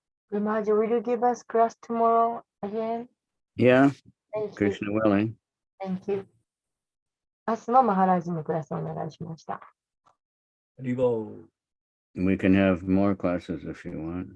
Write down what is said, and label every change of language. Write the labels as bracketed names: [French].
[English] Maharaj, will you give us class tomorrow again? Yeah, Thank you. Krishna willing. Thank you. [Japanese] 明日もマハラジのクラスをお願いしました。リボー。 [English] We can have more classes if you want.